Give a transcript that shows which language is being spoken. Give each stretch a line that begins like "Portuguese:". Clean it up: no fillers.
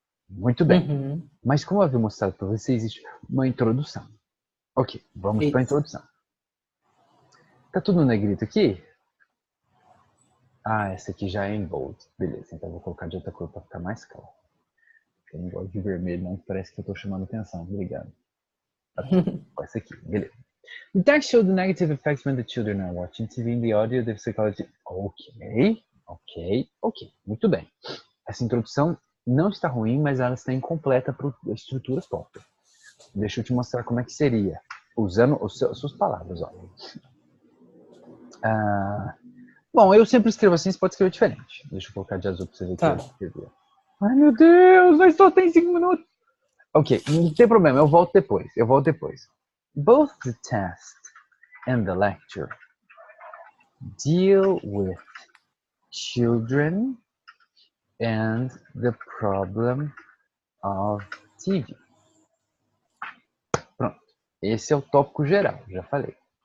Portuguese: Muito bem. Mas como eu havia mostrado para vocês, existe uma introdução. Ok, vamos para a introdução. Tá tudo no negrito aqui? Essa aqui já é em bold. Beleza, então eu vou colocar de outra cor para ficar mais claro. Eu não gosto de vermelho, não. Parece que eu estou chamando atenção. Obrigado. Essa aqui, beleza.
English: The text showed the negative effects when the children are watching TV in the audio, the psychology.
Portuguese: Ok. Muito bem. Essa introdução não está ruim, mas ela está incompleta para a estrutura top. Deixa eu te mostrar como é que seria, usando as suas palavras. Ó. Bom, eu sempre escrevo assim, você pode escrever diferente. Deixa eu colocar de azul para você ver que eu escrevi. Ai, meu Deus, mas só tem 5 minutos. Ok, não tem problema, eu volto depois.
English: Both the test and the lecture deal with children and the problem of TV.
Portuguese: Pronto. Esse é o tópico geral, já falei.